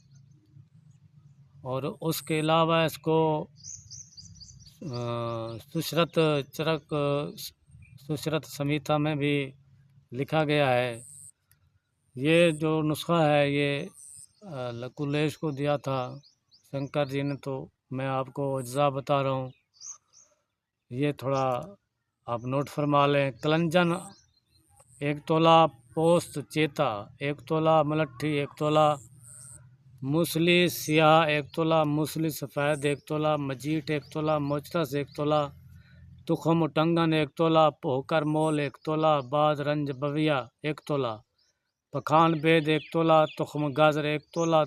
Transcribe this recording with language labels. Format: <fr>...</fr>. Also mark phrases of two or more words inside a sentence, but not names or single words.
<hi>और उसके अलावा इसको सुश्रत चरक सुश्रत संहिता में भी लिखा गया है। ये जो नुस्ख़ा है ये लकुलेश को दिया था शंकर जी ने, तो मैं आपको अज्जा बता रहा हूँ। ये थोड़ा आप नोट फरमा लें। कलंजन 1 तोला, पोस्त चेता 1 तोला, मलट्ठी 1 तोला, मूसली सियाह 1 तोला, मूसली सफ़ेद 1 तोला, मजीट 1 तोला, मोचरस 1 तोला, तुखम टंगन 1 तोला, पोहकर मोल 1 तोला, बाद रंज बविया 1 तोला, पखान बेद 1 तोला, तुखम गाजर 1 तोला,</hi>